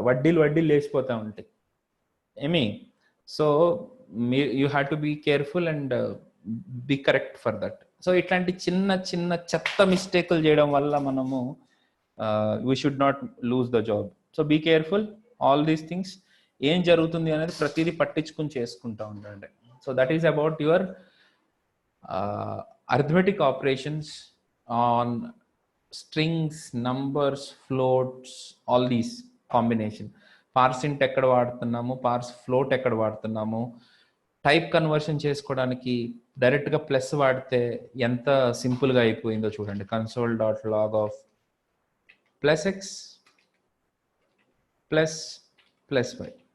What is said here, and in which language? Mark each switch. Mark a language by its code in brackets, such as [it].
[te] వడ్డీలు లేచిపోతూ ఉంటాయి ఏమి. [en] So you have to be careful and be correct for that. [te] So ఇట్లాంటి చిన్న చిన్న చెత్త మిస్టేకులు చేయడం వల్ల మనము [en] We should not lose the job. [te] So [en] Be careful all these things. [te] ఏం జరుగుతుంది అనేది ప్రతిదీ పట్టించుకుని చేసుకుంటూ ఉండండి. [en] So that is about your arithmetic operations on strings, numbers, floats, all these combination. [te] పార్సింట్ ఎక్కడ వాడుతున్నాము, పార్స్ ఫ్లోట్ ఎక్కడ వాడుతున్నాము, టైప్ కన్వర్షన్ చేసుకోవడానికి డైరెక్ట్గా ప్లస్ వాడితే ఎంత సింపుల్గా అయిపోయిందో చూడండి. [en] console.log of +x +y.